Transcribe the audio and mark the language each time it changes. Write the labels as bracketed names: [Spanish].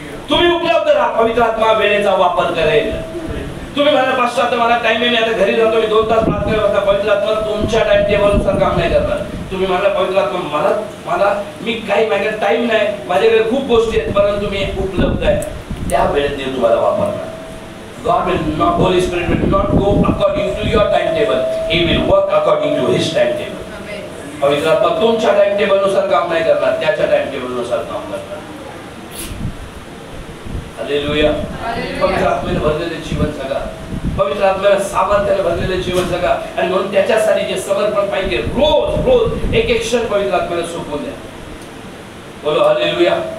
[Marathi] तुम्ही उपलब्ध राहा, पवित्र आत्मा वेळेचा वापर करेल. तुम्ही मला पाच आता मला टाइम आहे, मी आता घरी जातो, मी 2 तास प्रार्थना करता, पवित्र आत्मा तुमच्या टाइम टेबलनुसार काम नाही करणार. तुम्ही मला पवित्र आत्मा मला मी काही माझ्याकडे टाइम नाही, माझ्याकडे खूप गोष्टी आहेत, परंतु मी उपलब्ध आहे, त्या वेळेत देव तुम्हाला वापरणार. [English] God will not, Holy Spirit will not go according to your timetable. He will work according to His timetable. [Marathi] पवित्र आत्मा तुमच्या टाइम टेबल नुसार काम नाही करणार, त्याच्या टाइम टेबल नुसार काम करणार. हालेलुया. पवित्र आत्म्याने भरलेले जीवन जगा, पवित्र आत्म्याने सामर्थ्याने भरलेले जीवन जगा, आणि म्हणून त्याच्यासाठी जे समर्पण पाहिजे, रोज एक क्षण पवित्र आत्म्याला सोपवून द्या. बोलो हालेलुया.